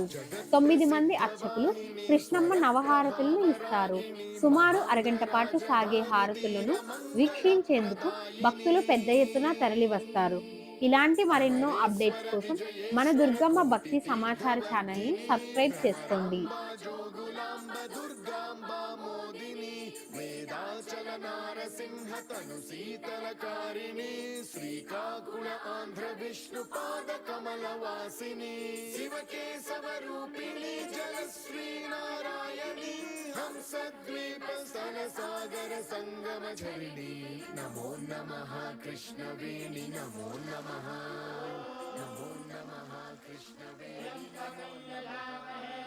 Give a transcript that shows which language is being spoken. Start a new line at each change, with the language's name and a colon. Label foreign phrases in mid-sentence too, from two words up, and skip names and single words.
Telugu: 9 మంది అర్చకులు కృష్ణమ్మ నవహారతులను ఇస్తారు. సుమారు అరగంట పాటు సాగే హారతులను వీక్షించేందుకు భక్తులు పెద్ద ఎత్తున తరలివస్తారు. ఇలాంటి మరెన్నో అప్డేట్స్ కోసం మన దుర్గమ్మ భక్తి సమాచార ఛానల్ని సబ్స్క్రైబ్ చేసుకోండి.
Sanskrit: जोगुलाम्ब दुर्गाम्ब मोदिनी वेदाचल नारसिंह तनु शीतलकारिणी श्रीकाकुल आंध्र विष्णुपाद कमलवासिनी शिवकेशव रूपिणी जलश्री नारायणी हंसद्वीप स्तन सागर संगम झरिणी नमो नमः कृष्णवेणी नमो नमः कृष्णवेणी नमो नमः